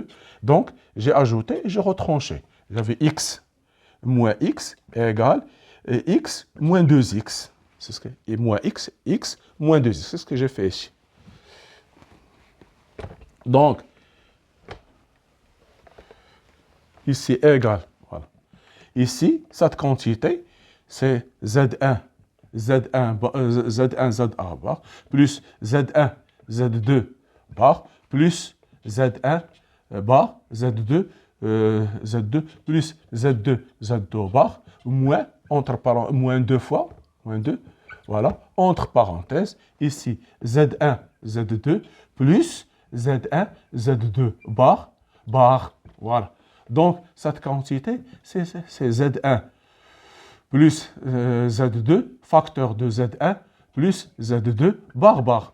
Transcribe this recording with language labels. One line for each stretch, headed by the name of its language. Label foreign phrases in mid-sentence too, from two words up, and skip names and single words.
French: Donc, j'ai ajouté et j'ai retranché. J'avais X moins X égale X moins 2X. C'est ce que, et moins X, X moins 2X. C'est ce que j'ai fait ici. Donc, ici égal, voilà. Ici, cette quantité, c'est Z1, Z1 bar, plus Z1, Z2 bar, plus Z1 bar, Z2, plus Z2, Z2 bar, moins, moins 2 fois, moins 2, voilà, entre parenthèses, ici, Z1, Z2, plus Z1, Z2 bar, voilà. Donc, cette quantité, c'est Z1 plus Z2, facteur de Z1, plus Z2 bar.